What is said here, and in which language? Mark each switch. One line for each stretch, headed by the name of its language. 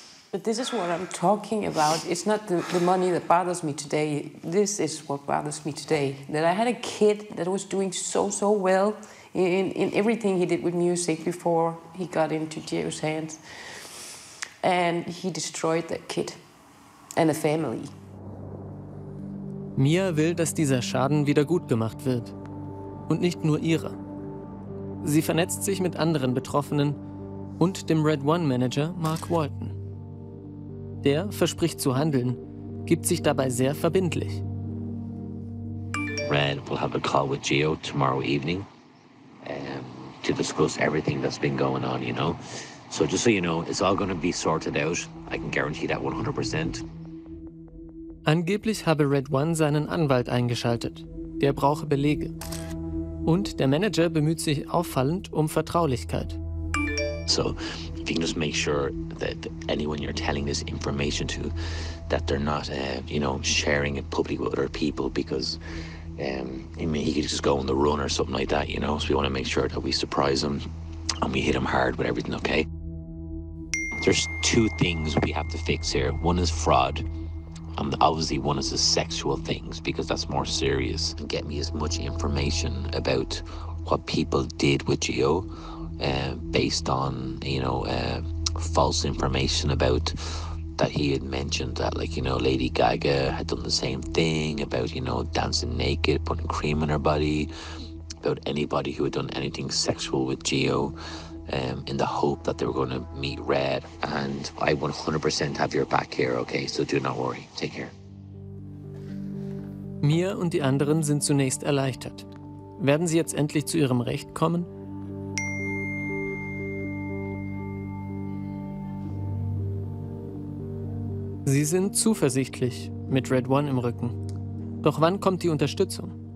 English: But this is what I'm talking about. It's not the money that bothers me today. This is what bothers me today. That I had a kid that was doing so well in everything he did with music before he got into Geo's hands. And he destroyed that kid and a family.
German: Mia will, dass dieser Schaden wieder gut gemacht wird. Und nicht nur ihrer. Sie vernetzt sich mit anderen Betroffenen und dem Red One Manager Mark Walton. Der verspricht zu handeln, gibt sich dabei sehr verbindlich.
English: Red will have a call with Gio tomorrow evening to discuss everything that's been going on, you know. So just so you know, it's all going to be sorted out. I can guarantee that 100%.
German: Angeblich habe Red One seinen Anwalt eingeschaltet. Der brauche Belege. Und der Manager bemüht sich auffallend um Vertraulichkeit.
English: So if you can just make sure that anyone you're telling this information to, that they're not, sharing it publicly with other people, because he could just go on the run or something like that, you know. So we want to make sure that we surprise him and we hit him hard with everything, okay? There's two things we have to fix here. One is fraud. Obviously, one is the sexual things, because that's more serious. Get me as much information about what people did with Gio, based on, false information about that he had mentioned that, Lady Gaga had done the same thing about, dancing naked, putting cream on her body, about anybody who had done anything sexual with Gio, in the hope that they were going to meet Red. And I 100% have your back here, okay? So do not worry. Take care.
German: Mia und die anderen sind zunächst erleichtert. Werden sie jetzt endlich zu ihrem Recht kommen? Sie sind zuversichtlich, mit Red One im Rücken. Doch wann kommt die Unterstützung?